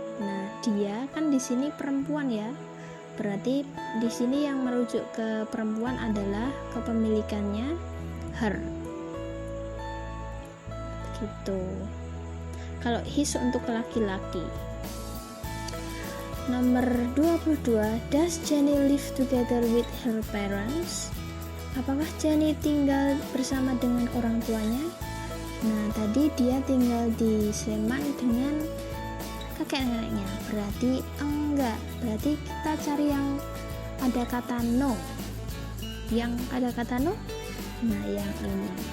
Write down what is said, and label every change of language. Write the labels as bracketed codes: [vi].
[id] Nah, dia kan di sini perempuan ya. Berarti di sini yang merujuk ke perempuan adalah kepemilikannya her. Gitu. Kalau his untuk laki-laki. [en] Nomor 22, does Jenny live together with her parents? [id] Apakah Jenny tinggal bersama dengan orang tuanya? Nah, tadi dia tinggal di Sleman dengan kakek neneknya, berarti enggak. Berarti kita cari yang ada kata no. Yang ada kata no, nah yang ini.